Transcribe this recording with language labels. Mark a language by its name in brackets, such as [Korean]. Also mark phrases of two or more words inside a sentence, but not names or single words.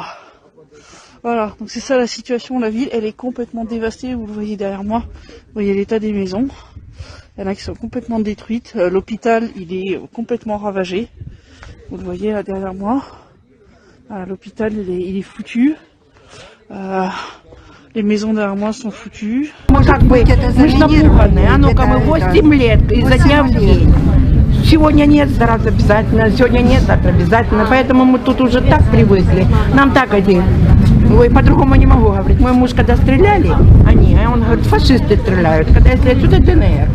[French] Voilà, donc c'est ça la situation. La ville, elle est complètement dévastée. Vous le voyez derrière moi. Vous voyez l'état des maisons. Il y en a qui sont complètement détruites. L'hôpital, il est complètement ravagé. Vous le voyez là derrière moi. L'hôpital, il est foutu. Les maisons derrière moi sont foutues. [Russian] Мы же напуганы. Ну-ка, мы 8 лет изо дня в день. Сегодня нет, завтра обязательно, сегодня нет, завтра обязательно. Поэтому мы тут уже так привыкли. Нам так один. Ой, по-другому не могу говорить. Мой муж, когда стреляли, он говорит, фашисты стреляют, когда если отсюда ДНР.